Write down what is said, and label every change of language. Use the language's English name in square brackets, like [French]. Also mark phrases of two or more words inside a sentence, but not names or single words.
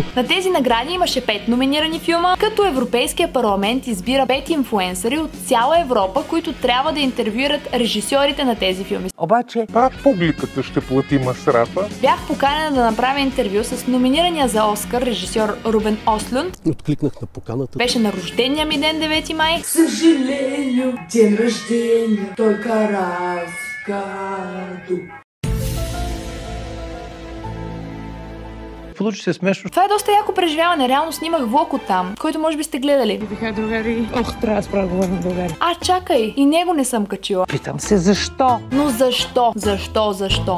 [Bulgarian] На тези награди имаше 5 номинирани филма, като Европейския парламент избира 5 инфлуенсъри от цяла Европа, които трябва да интервюират режисьорите на тези филми. Обаче, пак публиката ще плати масрафа. Бях поканена да направя интервю с номинирания за Оскар режисьор Рубен Ослунд. Откликнах на поканата. Беше на рождения ми ден, 9 май. [Russian] Съжалению, ден рождения, только раз в году. [Bulgarian] Получи се смешно. Това е доста яко преживяване. Реално снимах влог от там, който може би сте гледали. Бяха другари. Ох, трябва да спра да говоря на българи. А, чакай, и него не съм качила. Питам се защо? Но защо? Защо?